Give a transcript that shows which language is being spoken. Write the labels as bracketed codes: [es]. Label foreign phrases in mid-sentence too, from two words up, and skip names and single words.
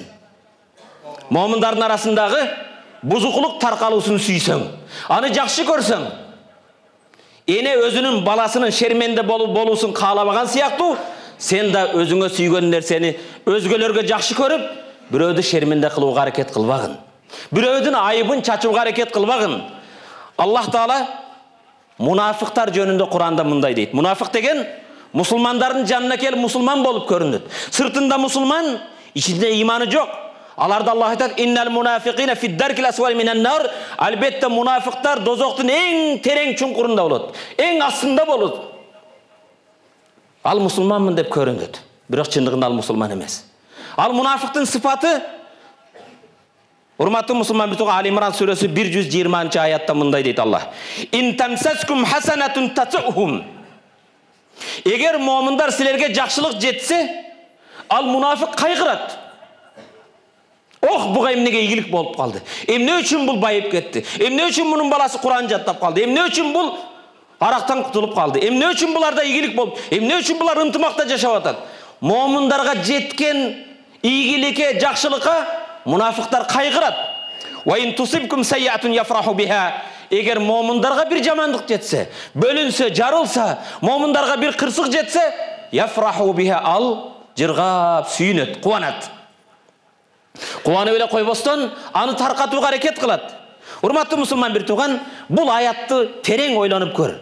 [ky] Момундардын арасындагы бузукулук таркалуусун сүйсөң, аны жакшы көрсөң, эне өзүнүн баласынын шерменде болуусун каалабаган сыяктуу, сен да өзүңө сүйгөн нерсени өзгөлөргө жакшы көрүп, бирөөдү шерменде кылууга аракет кылбагын. Бирөөдүн айыбын чачууга аракет кылбагын. [ar] الله تعالى [ky] мунафыктар жөнүндө Куранда мындай дейт. Мунафык деген мусулмандардын жанына келип мусулман болуп көрүнөт. Сыртында мусулман, ичинде иманы жок. Аларды Аллах айтат: [ar] "إن المنافقين في الدرك الأسفل من النار." [ky] Албетте мунафыктар дозоктун эң терең чуңкурунда болот. Эң астында болот. Ал мусулманмын деп көрүнөт. Бирок чындыгында ал мусулман эмес. Ал мунафыктын сыфаты, урматтуу мусулман бир тууган, Али Имран сүрөсү 120-аятта мындай дейт Аллах: [ar] "إن تمسسكم حسنة تسؤهم." [ky] Эгер момундар силерге жакшылык жетсе, ал мунафык кайгырат. Ох, буга эмнеге ийгилик болуп калды? Эмне үчүн бул байып кетти? Эмне үчүн мунун баласы Куран жаттап калды? Эмне үчүн бул арактан кутулуп калды? Эмне үчүн буларда ийгилик болуп? Эмне үчүн булар ынтымакта жашап атат? Момундарга жеткен ийгиликке, жакшылыкка мунафыктар кайгырат. [ar] وإن تصبكم سيئة يفرحوا بها. [ky] Эгер момундарга бир жамандык жетсе, бөлүнсө, жарылса, момундарга бир кырсык жетсе, [ar] يفرحوا بها, [ky] ал жыргап, сүйүнөт, кубанат. Кубанып эле койбостон аны таркатууга аракет кылат. Урматтуу мусулман бир тууган, бул аятты терең ойлонуп көр.